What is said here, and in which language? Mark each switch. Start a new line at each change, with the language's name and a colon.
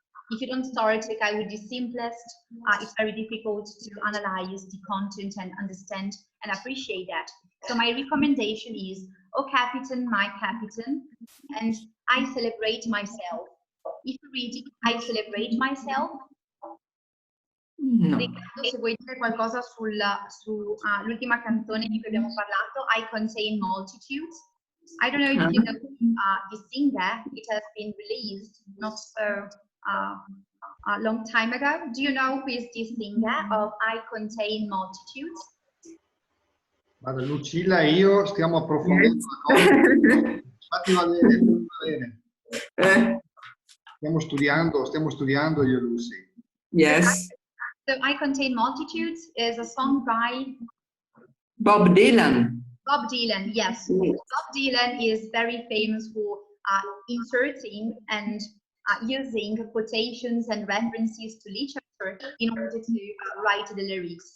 English: if you don't start with the simplest, it's very difficult to analyze the content and understand and appreciate that. So my recommendation is, "O Captain, my Captain," and "I celebrate myself." If you read "I celebrate myself", No.
Italian: Riccardo, se vuoi dire qualcosa sull'ultima canzone di cui abbiamo parlato,
English: "I Contain Multitudes". I don't know if you know the singer. It has been released not so a long time ago. Do you know who is the singer of "I Contain Multitudes"?
Italian: Guarda, Lucilla e io stiamo approfondendo la cosa. Infatti va bene. Stiamo studiando io e Lucy.
English: Yes. So "I Contain Multitudes" is a song by Bob Dylan. Bob Dylan, yes. Bob Dylan is very famous for inserting and using quotations and references to literature in order to write the lyrics.